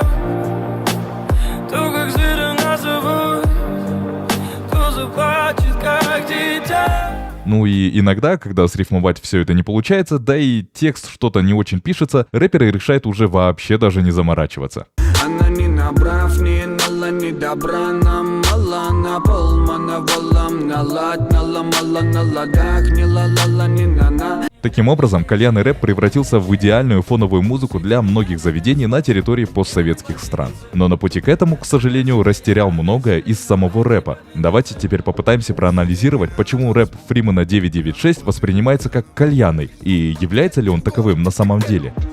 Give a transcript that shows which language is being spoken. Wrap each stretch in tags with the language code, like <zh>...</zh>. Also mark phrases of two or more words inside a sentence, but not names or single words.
<ru>То, как зверя назовут, то заплачет, как дитя. Ну и иногда, когда срифмовать все это не получается, да и текст что-то не очень пишется, рэперы решают уже вообще даже не заморачиваться. Она не набрав, не нала, не добра, намала, на полмана волам, налад, наломала на ладах, не ла-ла-ла, не на-на. Таким образом, кальянный рэп превратился в идеальную фоновую музыку для многих заведений на территории постсоветских стран. Но на пути к этому, к сожалению, растерял многое из самого рэпа. Давайте теперь попытаемся проанализировать, почему рэп Фримена 996 воспринимается как кальянный, и является ли он таковым на самом деле.</ru>